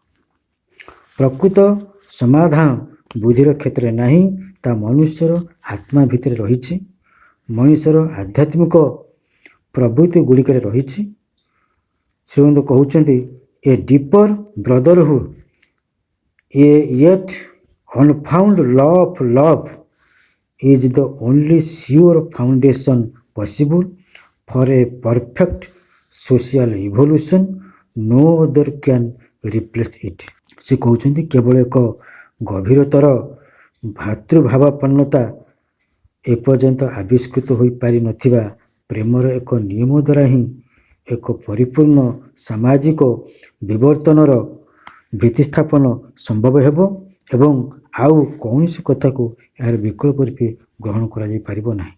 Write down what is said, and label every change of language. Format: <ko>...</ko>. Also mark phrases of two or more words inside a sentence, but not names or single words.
<or>ପ୍ରକୃତ ସମାଧାନ ବୁଦ୍ଧିର କ୍ଷେତ୍ରରେ ନାହିଁ, ତାହା ମନୁଷ୍ୟର ଆତ୍ମା ଭିତରେ ରହିଛି, ମଣିଷର ଆଧ୍ୟାତ୍ମିକ ପ୍ରବୃତ୍ତି ଗୁଡ଼ିକରେ ରହିଛି।</or> <en>ଶ୍ରୀଅରବିନ୍ଦ କହୁଛନ୍ତି a deeper brotherhood, a yet unfound law of love is the only sure foundation possible for a perfect social evolution. No other can replace it.</en> <or>ସେ କହୁଛନ୍ତି କେବଳ ଏକ ଗଭୀରତର ଭାତୃଭାବାପନ୍ନତା ଏପର୍ଯ୍ୟନ୍ତ ଆବିଷ୍କୃତ ହୋଇପାରିନଥିବା ପ୍ରେମର ଏକ ନିୟମ ଦ୍ୱାରା ହିଁ ଏକ ପରିପୂର୍ଣ୍ଣ ସାମାଜିକ ବିବର୍ତ୍ତନର ଭିତ୍ତିସ୍ଥାପନ ସମ୍ଭବ ହେବ ଏବଂ ଆଉ କୌଣସି କଥାକୁ ଏହାର ବିକଳ୍ପ ରୂପେ ଗ୍ରହଣ କରାଯାଇପାରିବ ନାହିଁ।</or>